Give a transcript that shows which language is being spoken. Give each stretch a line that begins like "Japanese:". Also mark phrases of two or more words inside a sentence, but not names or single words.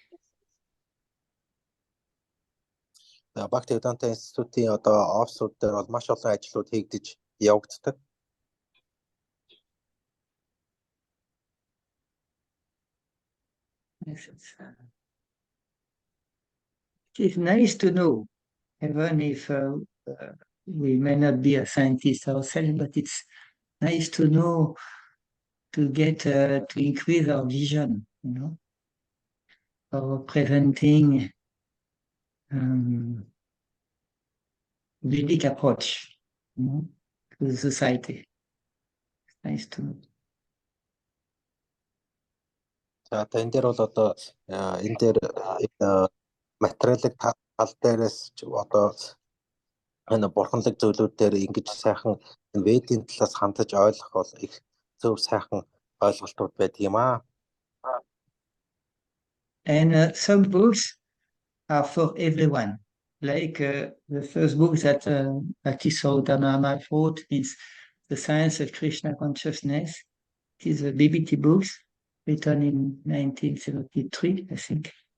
Mongolian: Bhaktivedanta Institute-ийн одоо офисууд дээр бол маш олон ажлууд хийгдэж явагддаг.
English: It's nice to know, even if we may not be a scientist ourselves, but it's nice to know, to get to increase our vision, you know, of presenting Vedic approach, you know, to the society. It's nice to know.
Mongolian: За энэ дээр бол одоо энэ дээр материалыг тал дээрээс одоо энэ бурханлаг зүйлүүд дээр ингэж сайхан ведийн талаас хандаж ойлгох бол их зөв сайхан ойлголтууд байдаг юм аа.
English: And some books are for everyone. Like the first book that Bhakti-Sarodhanama wrote is The Science of Krishna Consciousness. It is a BBT books written in 1973, I think.